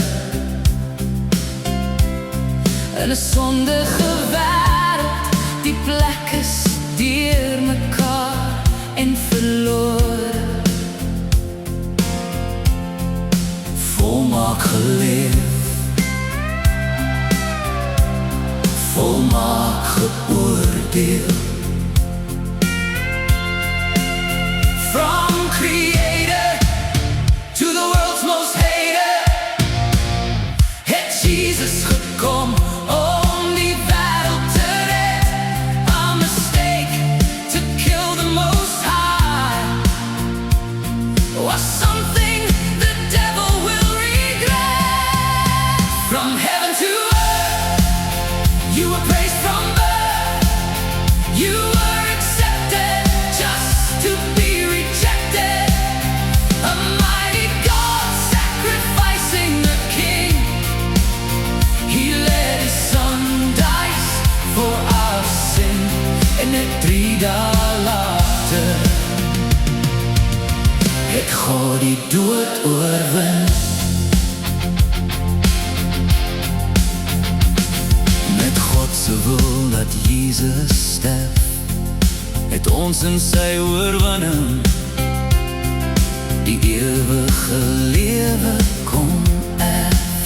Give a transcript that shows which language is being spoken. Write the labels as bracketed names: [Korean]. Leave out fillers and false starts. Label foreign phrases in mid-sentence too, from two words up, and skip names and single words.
[Afrikaans] In 'n sondige wêreld, die plek is deur mekaar en verlore. Volmaak geleef, volmaak geoordeel. [English] From creator to the world's most hated, [Afrikaans] het Jesus gekom om die wêreld te red. [English] A mistake to kill the most high was something the devil will regret. From heaven to earth, you were praised from birth. You were accepted just to be rejected. A mighty God sacrificing the king. He let his son dies for our sin. [Afrikaans] En net 3 dae later het God die dood oorwin. Met God se wil dat Jesus sterf, het ons in sy oorwinning die ewige lewe kom erf.